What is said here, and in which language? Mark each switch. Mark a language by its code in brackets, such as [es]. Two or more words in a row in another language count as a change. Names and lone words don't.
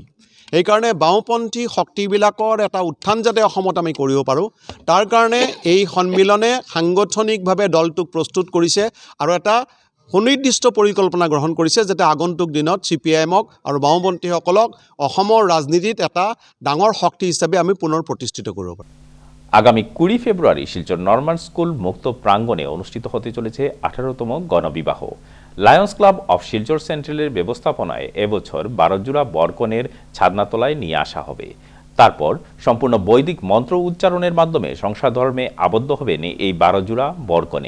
[as] সেইকাৰণে বাওঁপন্থী শক্তিবিলাকৰ এটা উত্থান যাতে অসমত আমি কৰিব পাৰোঁ, তাৰ কাৰণে এই সন্মিলনে সাংগঠনিকভাৱে দলটোক প্ৰস্তুত কৰিছে আৰু এটা সুনিৰ্দিষ্ট পৰিকল্পনা গ্ৰহণ কৰিছে যাতে আগন্তুক দিনত CPIMক আৰু বাওঁপন্থীসকলক অসমৰ ৰাজনীতিত এটা ডাঙৰ শক্তি হিচাপে আমি পুনৰ প্ৰতিষ্ঠিত কৰিব পাৰোঁ। [bn] আগামী 20 ফেব্রুয়ারি শিলচর নর্মাল স্কুল মুক্ত প্রাঙ্গণে অনুষ্ঠিত হতে চলেছে 18তম গণবিবাহ। লায়ন্স ক্লাব অফ শিলচর সেন্ট্রালের ব্যবস্থাপনায় এবছর 12 জোড়া বরকনের ছাদনাতলায় নিয়ে আসা হবে। তারপর সম্পূর্ণ বৈদিক মন্ত্র উচ্চারণের মাধ্যমে সংসার ধর্মে আবদ্ধ হবেন এই 12 জোড়া বরকনে।